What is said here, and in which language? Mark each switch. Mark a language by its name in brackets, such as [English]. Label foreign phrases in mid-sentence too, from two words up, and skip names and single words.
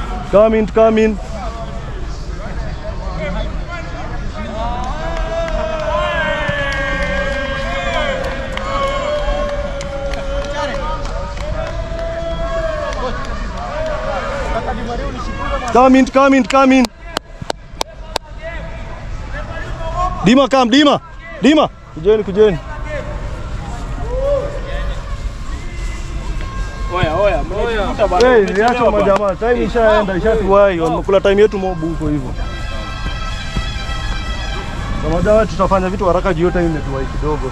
[English] Come in, come in. Come in. Dima, come, [Swahili] Dima. Kujeni. Oya. Hey, niacho majamaa. Time ishaenda, ishatuwai. Wamekula time yetu mobu huko hivyo. Kwa majamaa tutafanya vitu haraka juu time imetuwai kidogo.